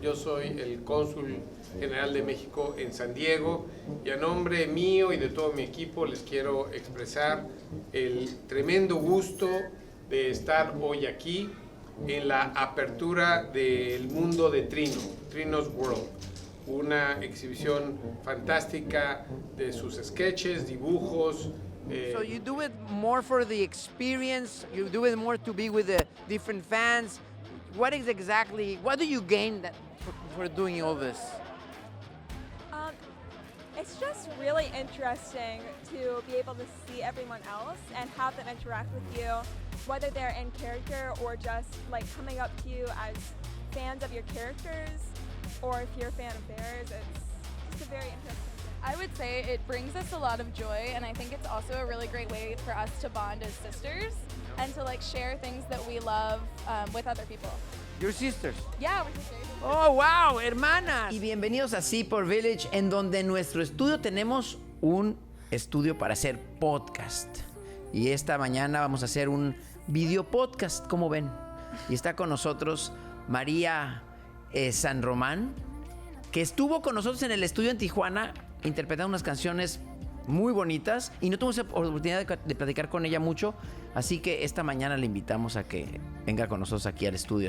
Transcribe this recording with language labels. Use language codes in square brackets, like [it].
[es] Yo soy el cónsul general de México en San Diego y a nombre mío y de todo mi equipo les quiero expresar el tremendo gusto de estar hoy aquí en la apertura del mundo de Trino's World, una exhibición fantástica de sus sketches, dibujos. [en] So you do it more for the experience, you do it more to be with the different fans. What do you gain for doing all this? It's just really interesting to be able to see everyone else and have them interact with you, whether they're in character or just like coming up to you as fans of your characters, or if you're a fan of theirs. It's just a very interesting thing. I would say it brings us a lot of joy, and I think it's also a really great way for us to bond as sisters and to like share things that we love with other people. Your sisters. Yeah, we're sisters. [es] Oh, wow, hermanas. Y bienvenidos a Seaport Village, en donde en nuestro estudio tenemos un estudio para hacer podcast. Y esta mañana vamos a hacer un video podcast, como ven. Y está con nosotros María San Román, que estuvo con nosotros en el estudio en Tijuana interpretando unas canciones muy bonitas y no tuvimos oportunidad de platicar con ella mucho, así que esta mañana le invitamos a que venga con nosotros aquí al estudio.